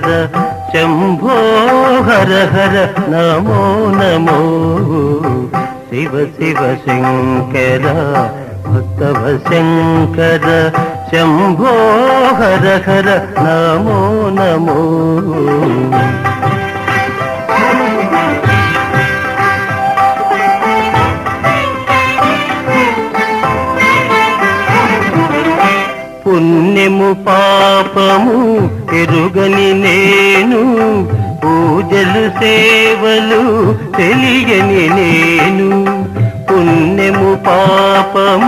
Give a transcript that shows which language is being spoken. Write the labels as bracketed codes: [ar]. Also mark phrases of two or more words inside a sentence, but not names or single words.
[sa] शंभो हर हर नमो नमो शिव शिव शंकर भक्तव शंकर शंभो हर हर नमो नमो [te] పుణ్యము పాపము ఎరుగని నేను పూజలు సేవలు తెలియని నేను పుణ్యము పాపము